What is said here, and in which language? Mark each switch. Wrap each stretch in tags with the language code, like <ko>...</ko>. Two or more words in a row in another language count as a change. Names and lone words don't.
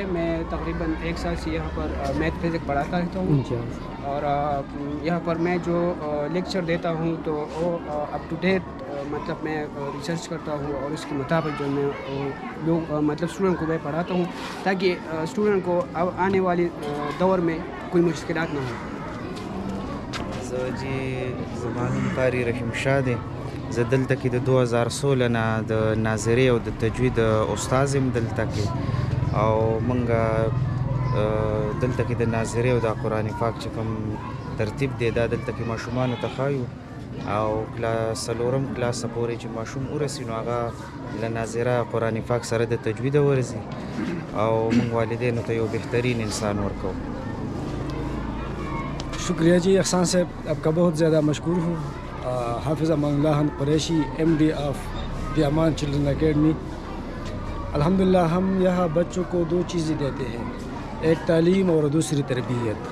<ur>میں تقریباً 1 سال سے یہاں پر</ur> <en>math physics</en> <ur>پڑھاتا رہتا ہوں اور یہاں پر میں جو لیکچر دیتا ہوں تو وہ</ur> <en>up to date</en> <ur>مطلب میں ریسرچ کرتا ہوں اور اس کے مطابق جو میں لوگ مطلب اسٹوڈنٹ کو میں پڑھاتا ہوں تاکہ اسٹوڈنٹ کو اب آنے والی دور میں کوئی مشکلات نہ ہوں.</ur> <ps>جی زمان قاری رحیم شاه دی. زه دلته کې د 2016 نه د ناظري او د تجوید استاد یم دلته کې او مونږ دلته کې د ناظري او د قرآن پاک چې کوم ترتیب دی دا دلته کې ماشومانو ته ښایو او کلاس 4م کلاس پورې چې ماشوم ورسي نو هغه له ناظره قرآن پاک سره د تجوید ورزي او مونږ والدینو ته یو بهترین انسان ورکو.</ps> <ur>شکریہ جی احسان صاحب آپ کا بہت زیادہ مشکور ہوں. حافظ امان اللہ قریشی MD آف دی امان چلڈرن اکیڈمی. الحمدللہ ہم یہاں بچوں کو 2 چیزیں دیتے ہیں, ایک تعلیم اور دوسری تربیت.</ur>